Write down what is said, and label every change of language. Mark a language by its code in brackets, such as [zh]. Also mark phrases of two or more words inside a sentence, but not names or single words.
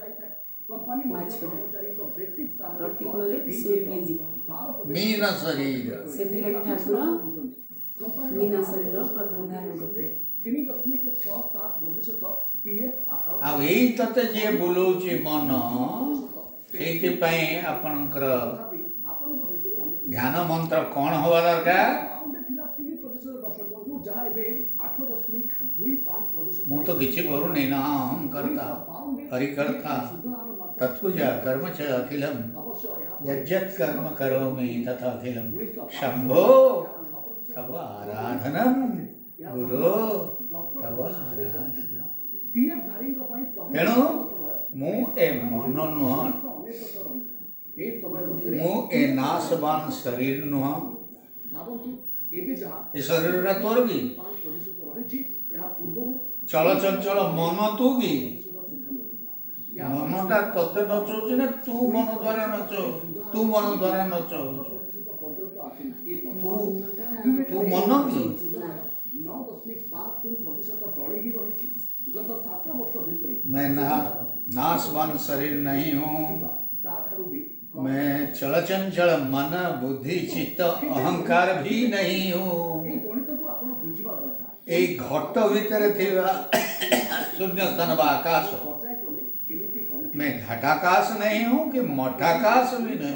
[or] ମୀନ ଶରୀର ଆଉ ଏଇ ତତେ ଯିଏ ବୁଲଉଛି ମନ, ସେଇଥିପାଇଁ ଆପଣଙ୍କର ଧ୍ୟାନ ମନ୍ତ୍ର କ'ଣ ହେବା ଦରକାର? ମୁଁ ତ କିଛି କରୁନି ନା [sa] ଅହଂ କର୍ତ୍ତା ହରି କର୍ତ୍ତା ତତ୍ପୁଜା କର୍ମ च अखिलम यज्जत् कर्म करोमि तथा अखिलम शंभो तव आराधनम गुरो तव आराधना। [or] ତେଣୁ ମୁଁ ଏ ମନ ନୁହଁ, ମୁଁ ଏ ନାଶବାନ ଶରୀର ନୁହଁ। ଏ ଶରୀରଟା ତୋର କି? ଚଳଚଞ୍ଚଳ ମନ ତୁ କି? ମନଟା ତତେ ନଚଉଛି ନା ତୁ ମନ ଦ୍ୱାରା ନଚଉ? ତୁ ମନ ଦ୍ୱାରା ନଚଉଛୁ। ତୁ ମନ କି? [hi] मैं नाशवान शरीर नहीं हूँ, मैं चलचंचल मन बुद्धि चित्त अहंकार भी नहीं हूँ। [or] ଏଇ ଘଟ ଭିତରେ ଥିବା [hi] शून्य स्थान व आकाश, मैं घटाकाश नहीं हूँ कि मठाकाश भी नहीं।